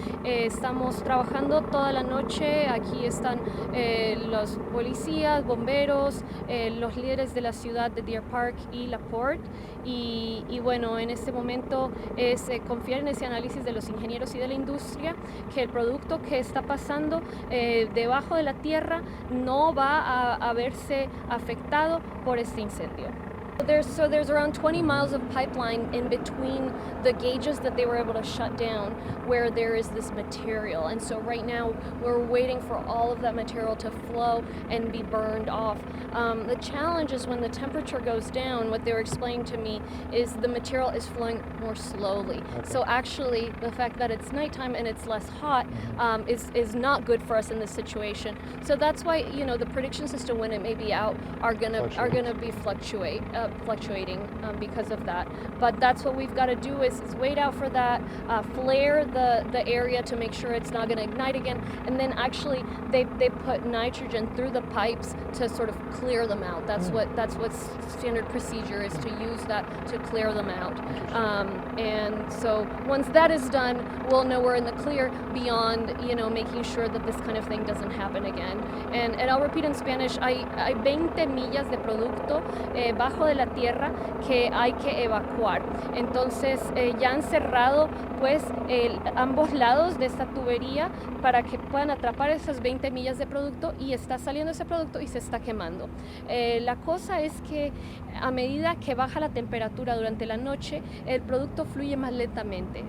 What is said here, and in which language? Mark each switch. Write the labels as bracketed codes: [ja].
[es] Estamos trabajando toda la noche. Aquí están los policías, bomberos, los líderes de la ciudad de Deer Park y LaPorte. Y bueno, en este momento es confiar en ese análisis de los ingenieros y de la industria, que el producto que está pasando debajo de la tierra no va a verse afectado por este incendio. [en] There's around 20 miles of pipeline in between the gauges that they were able to shut down where there is this material. And so right now we're waiting for all of that material to flow and be burned off. The challenge is when the temperature goes down, what they were explaining to me is the material is flowing more slowly. Okay. So actually the fact that it's nighttime and it's less hot is not good for us in this situation. So that's why, the predictions as to when it may be out are gonna be fluctuating because of that. But that's what we've got to do is wait out for that, flare the area to make sure it's not going to ignite again, and then actually they put nitrogen through the pipes to sort of clear them out. That's what standard procedure is, to use that to clear them out. And so once that is done, we'll know we're in the clear beyond making sure that this kind of thing doesn't happen again. And I'll repeat in Spanish, [es] hay 20 millas de producto bajo de la tierra que hay que evacuar. Entonces ya han cerrado pues ambos lados de esta tubería para que puedan atrapar esas 20 millas de producto, y está saliendo ese producto y se está quemando. La cosa es que a medida que baja la temperatura durante la noche, el producto fluye más lentamente.